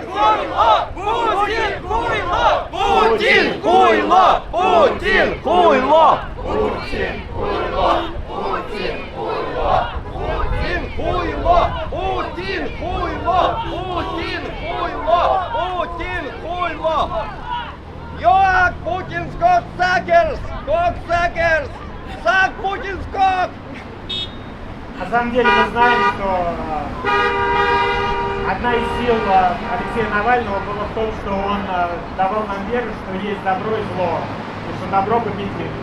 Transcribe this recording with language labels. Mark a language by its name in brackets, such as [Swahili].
[Russian] Putin хуйло! Putin хуйло! Putin хуйло! Putin хуйло! Putin хуйло! Putin хуйло! Putin хуйло! Putin хуйло! Putin хуйло! Putin хуйло! [English] You are Putin's cocksuckers! Cocksuckers! Suck Putin's cock! [Russian] На самом деле мы знаем, что одна из сил Алексея Навального была в том, что он давал нам веру, что есть добро и зло, и что добро победит.